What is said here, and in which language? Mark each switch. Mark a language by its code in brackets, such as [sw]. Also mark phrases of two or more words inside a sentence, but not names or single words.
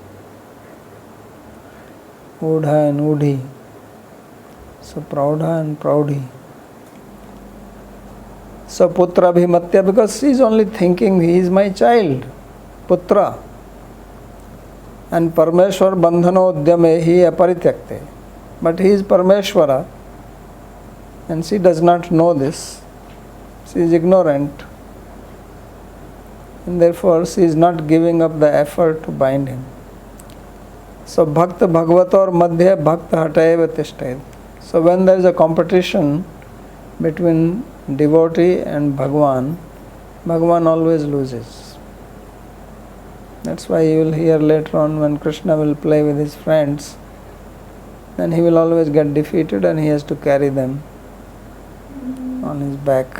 [en] Udha and udhi, so praudha and praudhi. So [sa] पुत्र भिमत्य, [en] because he is only thinking he is my child, putra. [sa] And परमेश्वर बन्धनो उद्यमे हि अपरित्यक्ते. [en] But he is Parmeshwara and she does not know this. She is ignorant. And therefore she is not giving up the effort to bind him. [sa] So भक्त भगवतोर् मध्य भक्त हतयेव तिष्ठयेत्. [en] So when there is a competition between devotee and Bhagwan, Bhagwan always loses. That's why you will hear later on when Krishna will play with his friends, then he will always get defeated and he has to carry them on his back.